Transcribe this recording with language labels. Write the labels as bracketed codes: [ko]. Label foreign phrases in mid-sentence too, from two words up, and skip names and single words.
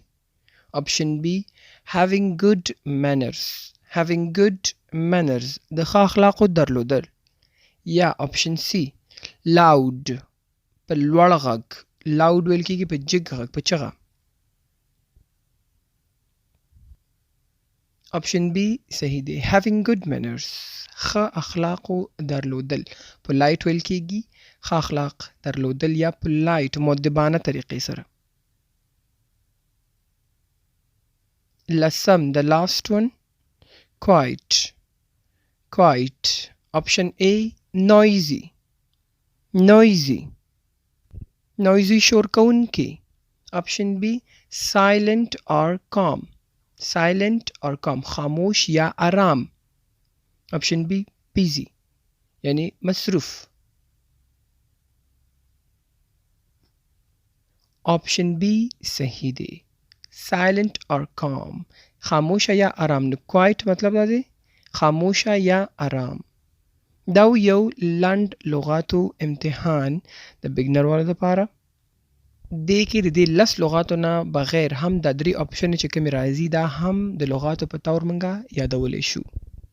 [en] option B having good manners [ps] د ښه اخلاقو درلودل. یا [en] option C loud [ps] په لوړ غږ loud ویل کېږي په جګ غږ په چغه. option B صحیح دی. [en] having good manners [ps] ښه اخلاقو درلودل. polite ویل کېږي ښه اخلاق درلودل یا polite مؤدبانه طریقې سره. [en] لسم the last one quiet option A noisy [ps] شور کوونکی. [en] option B silent or calm [ps] خاموش یا آرام. [en] option B busy [ps] یعنی مصروف. [en] option B [ps] صحیح دی. [en] silent or calm [ps] خاموشه یا آرام. نو quiet مطلب دا دی خاموشه یا آرام. دا یو لنډ لغاتو امتحان د بګنر والو لپاره. دې کې د دې لس لغاتو نه بغیر هم د درې اپشن چې کومې راځي دا هم د لغاتو په تور منګه یادولی شو.